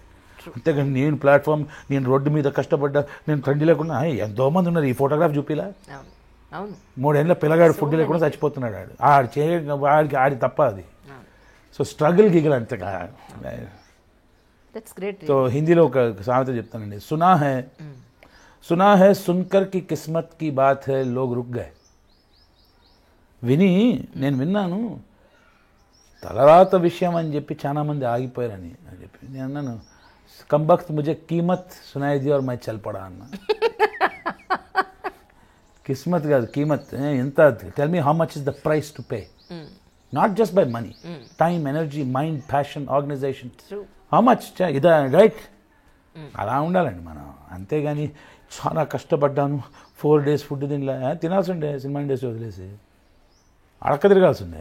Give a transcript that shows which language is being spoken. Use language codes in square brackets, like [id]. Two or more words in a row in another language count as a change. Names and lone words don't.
[te] అంతేగాని నేను ప్లాట్ఫామ్, నేను రోడ్డు మీద కష్టపడ్డా, నేను తండ్రి లేకుండా ఎంతోమంది ఉన్నారు. ఈ ఫోటోగ్రాఫ్ చూపిలా 3 ఏళ్ళ పిల్లగాడు ఫుడ్ లేకుండా చచ్చిపోతున్నాడు. ఆడి తప్ప అది. సో స్ట్రగుల్ గిగల్ అంతే. సో హిందీలో ఒక సామెత చెప్తానండి, [hi] सुना है सुनकर कि किस्मत की बात है लोग रुक गए. [te] నేను విన్నాను తలరాత విషయం అని చెప్పి చాలా మంది ఆగిపోయారని చెప్పి. నేను అన్నాను [hi] कमबख्त मुझे कीमत सुनाई दी और मैं चल पड़ा అన్నా. [te] కిస్మత్ కాదు, కీమత్ ఎంత. [en] Tell me how much is the price to pay, not just by money, time, energy, mind, passion, organization, how much ఇదా right? [te] అలా ఉండాలండి మనం. అంతేగాని చాలా కష్టపడ్డాను 4 days ఫుడ్ తినాల్సి ఉండే, [en] cinema industry [te] వదిలేసి అడక్క తిరగాల్సి ఉండే.